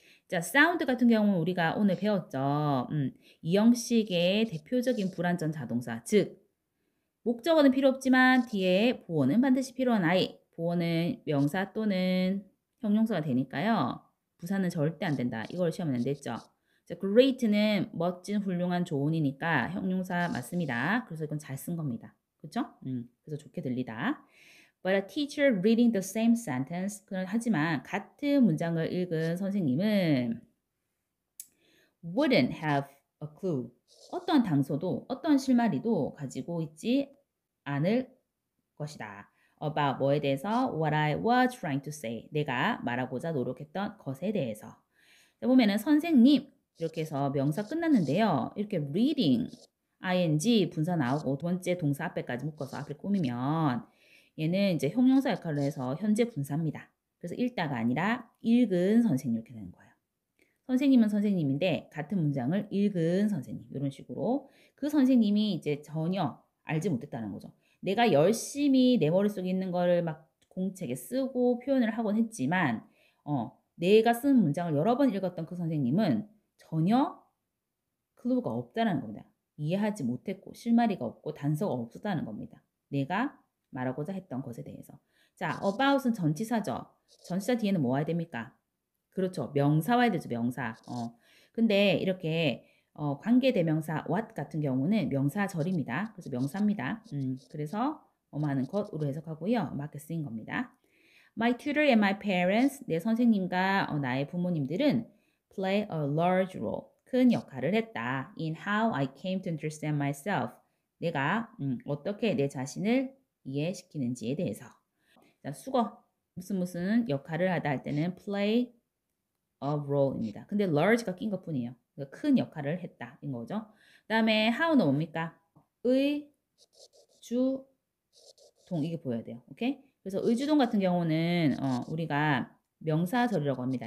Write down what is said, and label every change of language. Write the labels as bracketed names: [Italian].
[Korean] 자, sound 같은 경우는 우리가 오늘 배웠죠. 이 형식의 대표적인 불완전 자동사, 즉 목적어는 필요 없지만 뒤에 보어는 반드시 필요한 아이. 보어는 명사 또는 형용사가 되니까요. 부사는 절대 안 된다. 이걸 시험에 냈죠. 자, great는 멋진, 훌륭한, 좋은이니까 형용사 맞습니다. 그래서 이건 잘 쓴 겁니다. 그렇죠? 그래서 좋게 들리다. [English] But a teacher reading the same sentence. [Korean] 하지만 같은 문장을 읽은 선생님은 [English] wouldn't have a clue. [Korean] 어떠한 당소도 어떠한 실마리도 가지고 있지 않을 것이다. [English] about [Korean] 뭐에 대해서 [English] what I was trying to say. [Korean] 내가 말하고자 노력했던 것에 대해서. 보면은 선생님 이렇게 해서 명사 끝났는데요. 이렇게 reading ing 분사 나오고 두 번째 동사 앞에까지 묶어서 앞에 꾸미면 얘는 이제 형용사 역할을 해서 현재 분사입니다. 그래서 읽다가 아니라 읽은 선생님 이렇게 되는 거예요. 선생님은 선생님인데 같은 문장을 읽은 선생님 이런 식으로 그 선생님이 이제 전혀 알지 못했다는 거죠. 내가 열심히 내 머릿속에 있는 거를 막 공책에 쓰고 표현을 하곤 했지만 내가 쓴 문장을 여러 번 읽었던 그 선생님은 전혀 클루가 없다는 겁니다. 이해하지 못했고 실마리가 없고 단서가 없었다는 겁니다. 내가 말하고자 했던 것에 대해서. 자, about은 전치사죠. 전치사 뒤에는 뭐 와야 됩니까? 그렇죠. 명사 와야 되죠. 명사. 근데 이렇게 관계대명사 what 같은 경우는 명사절입니다. 그래서 명사입니다. 그래서 뭐뭐 하는 것으로 해석하고요. 맞게 쓰인 겁니다. [English] My tutor and my parents, [Korean] 내 선생님과 나의 부모님들은 [English] play a large role, [Korean] 큰 역할을 했다. [English] In how I came to understand myself, [Korean] 내가 어떻게 내 자신을 이해시키는지에 대해서. 자, 수거, 무슨 역할을 하다 할 때는 play a role입니다. 근데 large가 낀 것뿐이에요. 그러니까 큰 역할을 했다 인 거죠. 그 다음에 how는 뭡니까? 의, 주, 동 이게 보여야 돼요. 오케이? 그래서 의주동 같은 경우는 우리가 명사절이라고 합니다.